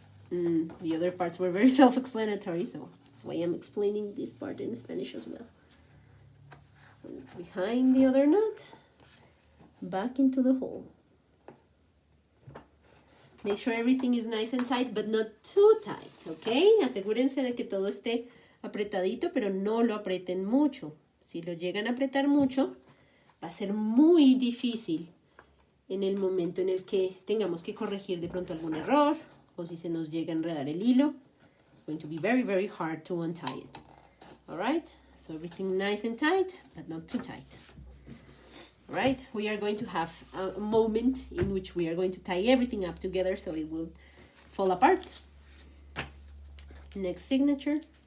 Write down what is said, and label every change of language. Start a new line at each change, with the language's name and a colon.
English: The other parts were very self-explanatory, so that's why I'm explaining this part in Spanish as well. So behind the other knot, back into the hole. Make sure everything is nice and tight, but not too tight, ¿ok?
Spanish: Asegúrense de que todo esté apretadito, pero no lo aprieten mucho. Si lo llegan a apretar mucho, va a ser muy difícil en el momento en el que tengamos que corregir de pronto algún error o si se nos llega a enredar el hilo.
English: It's going to be very, very hard to untie it. All right? So everything nice and tight, but not too tight. All right? We are going to have a moment in which we are going to tie everything up together so it will fall apart. Next signature.